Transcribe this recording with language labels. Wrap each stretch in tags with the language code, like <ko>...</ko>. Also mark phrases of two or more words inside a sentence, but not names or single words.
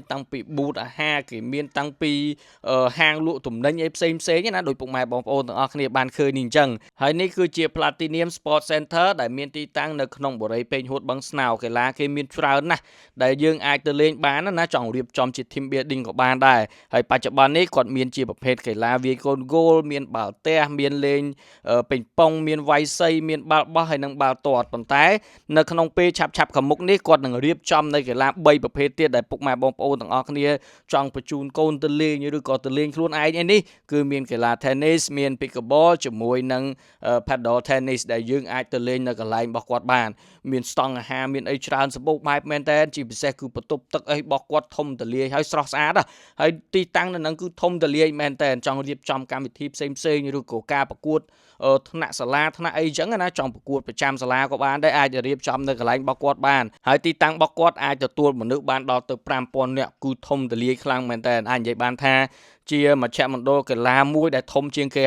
<km>តាំងពីប៊ូតអាហារគេមានតាំងពីហាងលក់ទំនិញអីផ្សេងណាដោយពុកម៉ែបងប្អូនទាំងអស់គ្នាបានឃើញនេះអញ្ចឹងហើយនេះគឺជា Platinum Sport Center ដែលមានទីតាំងនៅក្នុងបូរីពេញហួតបឹងស្នោកីឡាគេមានច្រើនណាស់ដែលយើងអាចទៅលេងបានណាចង់រៀបចំជា</km> <en>team building</en> <km>ក៏បានដែរហើយបច្ចុប្បន្ននេះគាត់មានជាប្រភេទកីឡាវាយកូនគោលមានបាល់ទះមានលេងពេញប៉ុងមានវាយសីមានបាល់បោះហើយនិងបាល់ទាត់ប៉ុន្តែនៅក្នុងពេលឆាប់ខាងមុខនេះគាត់នឹងរៀបចំនៅកី ឡា3ប្រភេទទៀតដែលពុកម៉ែបងប្អូនទាំងអស់គ្នាចង់បញ្ជូនកូនទៅលេងឬក៏ទៅលេងខ្លួនឯងនេះគឺមានកីឡា tennis មាន pickleball ជាមួយនឹង</km> <en>paddle tennis</en> <km>ដែលយើង អាចទៅលេងនៅកន្លែងរបស់គាត់បានមានស្តង់អាហារមានអីច្រើនសម្បូរបែបមែនតើជាពិសេសគឺបន្ទប់ទឹកអីរបស់គាត់ធំទូលាយហើយស្រស់ស្អាតហើយទីតាំងនៅនឹងគឺធំទូលាយមែនតើចង់រៀបចំកម្មវិធីផ្សេងឬក៏ការប្រកួតថ្នាក់សាលាថ្នាក់អីចឹងណាចង់ប្រកួតប្រចាំសាលាក៏បានដែរអាចរៀបចំនៅកន្លែងរបស់គាត់បានហើយទីតាំងរបស់គាត់អាចទទួលមនុស្សបានដល់ទៅ 5000 នាក់គឺធំទូលាយខ្លាំងមែនតើអាចនិយាយបានថាជាមជ្ឈមណ្ឌលកីឡាមួយដែលធំជាងគេ</km>